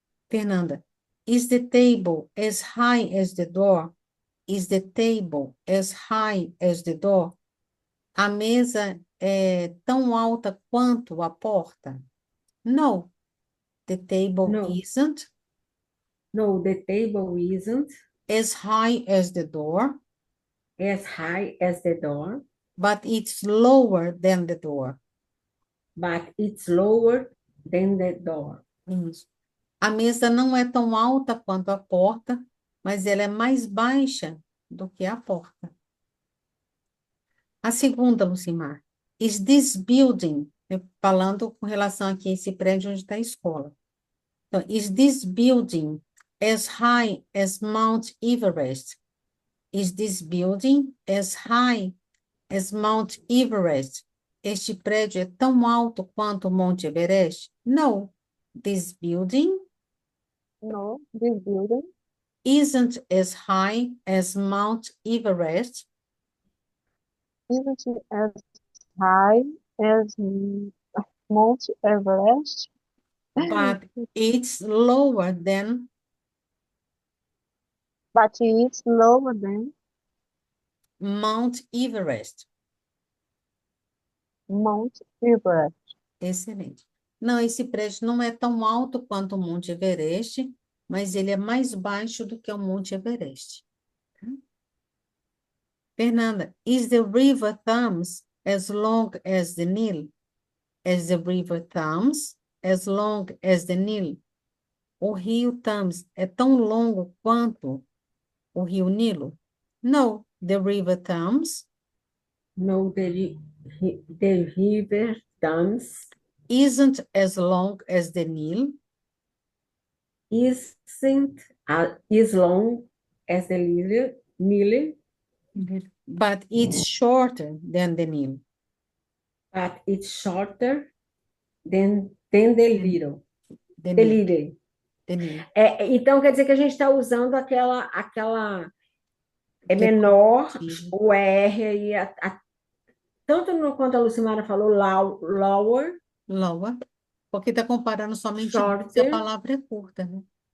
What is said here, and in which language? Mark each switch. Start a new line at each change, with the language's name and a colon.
English: Fernanda, is the table as high as the door? Is the table as high as the door?
Portuguese: A mesa é tão alta quanto a porta?
English: No, the table No, isn't no, the table isn't as high as the door, as high as the door, but it's lower than the door. but it's lower than the door.
Portuguese: Isso. A mesa não é tão alta quanto a porta, mas ela é mais baixa do que a porta. A segunda, Lucimar,
English: is this building,
Portuguese: falando com relação aqui a esse prédio onde está a escola.
English: Então, is this building as high as Mount Everest? Is this building as high as Mount Everest?
Portuguese: Este prédio é tão alto quanto o Monte Everest?
English: No, this building No, this building isn't as high as Mount Everest, isn't as high as Mount Everest, but it's lower than but it's lower than Mount Everest. Mount Everest.
Portuguese: Excelente. Não, esse prédio não é tão alto quanto o Monte Everest, mas ele é mais baixo do que o Monte Everest. Tá?
English: Fernanda, is the river Thames as long as the Nile? Is the river Thames as long as the Nile? O rio Thames é tão longo quanto o rio Nilo? No, the river Thames No, the river Thames isn't as long as the Nile, isn't as long as the Nile, but it's shorter than the Nile. but it's shorter than the little. The Nile, little. the Nile.
Portuguese: Então, quer dizer que a gente está usando aquela menor, Decorativo. o R aí, tanto no quanto a Lucimara falou, lower, Lower, porque está comparando somente se a
English: shorter,
Portuguese: palavra é curta, né?